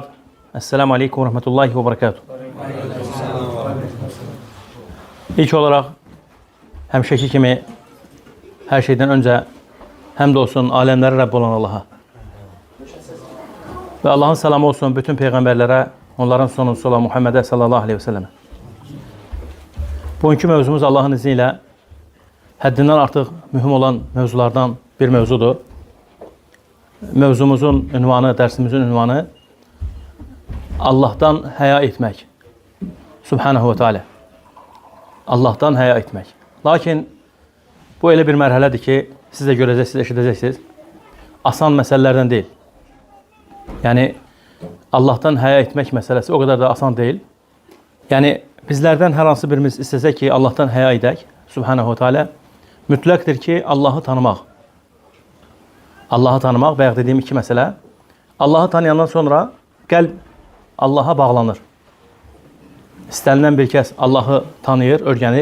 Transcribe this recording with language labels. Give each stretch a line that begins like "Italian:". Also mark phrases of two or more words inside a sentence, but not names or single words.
Arabic: السلام عليكم ورحمة الله وبركاته.
Turkish: İlk olarak
Azerbaijani: həmişəki kimi
Turkish: her şeyden önce
Azerbaijani: həmd olsun alemleri Rəbb olan Allah'a.
Turkish: Ve Allah'ın selamı olsun bütün peygamberlere, onların sonuncusu olan Muhammed'e
Arabic: صلى الله عليه وسلم.
Azerbaijani: Bugünkü mövzumuz Allah'ın izniyle həddindən artıq mühüm olan mövzulardan bir mövzudur. Mövzumuzun ünvanı, dersimizin ünvanı Allah'tan həya etmək.
Arabic: سبحانه وتعالى.
Azerbaijani: Allah'tan həya etmək. Lakin bu elə bir mərhələdir ki, siz də görəcəksiniz, eşidəcəksiniz. Asan məsələlərdən deyil. Yani Allah'tan həya etmək məsələsi
Turkish: o kadar da asan değil.
Azerbaijani: Yani bizlerden her hansı birimiz istəsək ki, Allah'tan həya edək,
Arabic: سبحانه تعالى,
Azerbaijani: mütləqdir ki, Allah'ı tanımaq. Allah'ı tanımaq, bayaq dediyim iki məsələ. Allah'ı tanıyandan sonra qəlb Allah'a bağlanır. İstənilən bir kəs Allah'ı tanıyır, öyrənir.